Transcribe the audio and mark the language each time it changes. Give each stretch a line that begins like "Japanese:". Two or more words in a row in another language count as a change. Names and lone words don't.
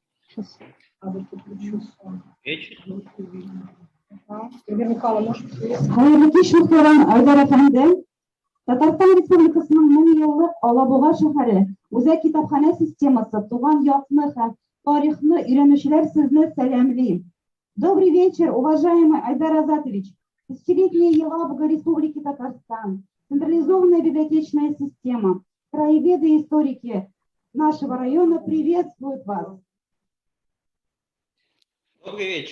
Russian: Сейчас подключу сон. Вечер. Elvira Mikhailova,
Tatar: Hayırlı kış muhterem Aydar Efendi. Татарстан Республикасының 1000 еллык Алабуга шәһәре Үзәк китапханә системасы туган якны һәм тарихны өйрәнүчеләр сезне сәламлый.
Russian: Добрый вечер, уважаемый Айдар Азатович. Тысячелетняя Елабуга Республики Татарстан, централизованная библиотечная система, краеведы и историки нашего района приветствуют вас. Добрый вечер.